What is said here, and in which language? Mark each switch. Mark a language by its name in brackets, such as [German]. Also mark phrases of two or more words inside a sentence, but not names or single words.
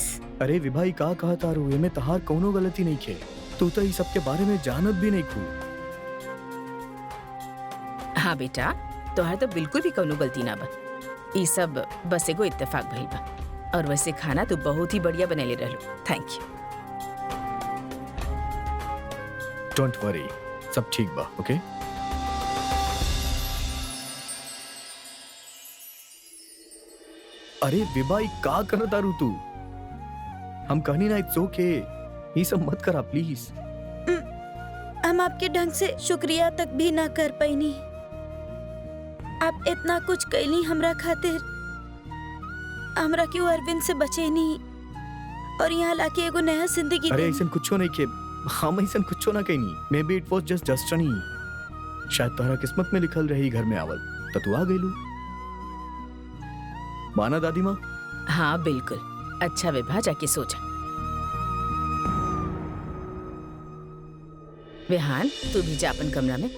[Bhojpuri] अरे विभाई का कहा तारू, एमे तहार कोनो गलती नहीं खे। तू तो इस सब के बारे में जानत भी नहीं खू। हाँ बेटा, तोहार तो बिल्कुल भी कोनो गलती ना बा। ई सब बस एगो इत्तेफाक भइल बा। और वैसे खाना तो बहुत ही बढ़िया बनेले रहलो। [English] Thank you. Don't worry, [Bhojpuri] सब ठीक बा। ओके अरे विभाई का कर तारू तू? हम कहनी ना [English] it's okay, [Bhojpuri] ये सब मत करा प्लीज। हम आपके ढंग से शुक्रिया तक भी ना कर पैनी। आप इतना कुछ कैली हमरा खातिर। हमरा क्यों अरविंद से बचे नहीं और यहाँ लाके एगो नया जिंदगी। अरे ऐसा कुछ नहीं के, हम ऐसा कुछ ना कहनी। [English] Maybe it was just destiny. [Bhojpuri] शायद तोहरा किस्मत में लिखल रही घर में आवल, तो तू आ गईलू। माना दादी माँ? हाँ बिल्कुल। अच्छा विभा, जाके सोचा। विहान, तू भी जा अपन कमरा में।